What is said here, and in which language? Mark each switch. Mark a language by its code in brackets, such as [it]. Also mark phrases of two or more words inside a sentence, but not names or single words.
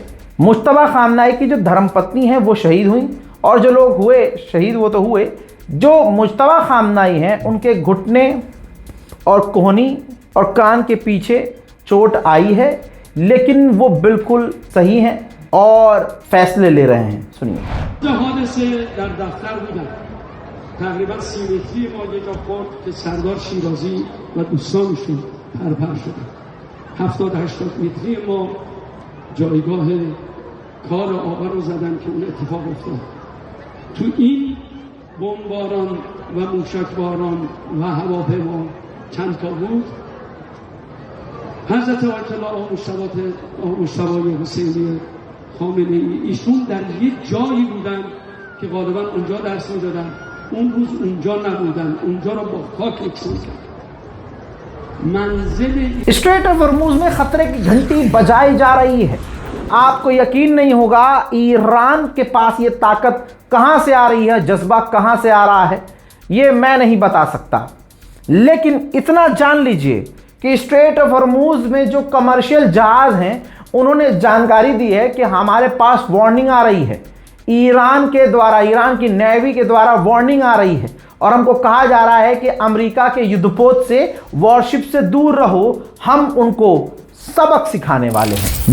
[hi] मुश्तबा खामनाई की जो धर्मपत्नी है वो शहीद हुई, और जो लोग हुए शहीद वो तो हुए, जो मुश्तबा खामनाई हैं उनके घुटने और कोहनी और कान के पीछे चोट आई है, लेकिन वो बिल्कुल सही हैं और फैसले ले रहे हैं। सुनिए। [fa] تقریبا 30 متری ما یه جا خورد که سردار شیرازی و دوستانشون پرپر شدن. 70-80 متری ما جایگاه کار آقا رو زدن که اون اتفاق افتاد. تو این بمباران و موشکباران و هواپیما چند تا بود. حضرت آیت الله مجتبی حسینی خامنه‌ای ایشون در یک جایی بودن که غالبا اونجا درس می‌دادن. اون روز اونجا نبودن، اونجا رو با خاک یکسان کرد. منزل [hi] स्ट्रेट ऑफ हॉर्मुज में खतरे की घंटी बजाई जा रही है। आपको यकीन नहीं होगा ईरान के पास ये ताकत कहां से आ रही है, जज्बा कहां से आ रहा है, ये मैं नहीं बता सकता। लेकिन इतना जान लीजिए कि स्ट्रेट ऑफ हॉर्मुज में जो कमर्शियल जहाज हैं उन्होंने जानकारी दी है कि हमारे पास वार्निंग आ रही है, ईरान के द्वारा, ईरान की नेवी के द्वारा वार्निंग आ रही है, और हमको कहा जा रहा है कि अमेरिका के युद्धपोत से, वॉरशिप से दूर रहो, हम उनको सबक सिखाने वाले हैं।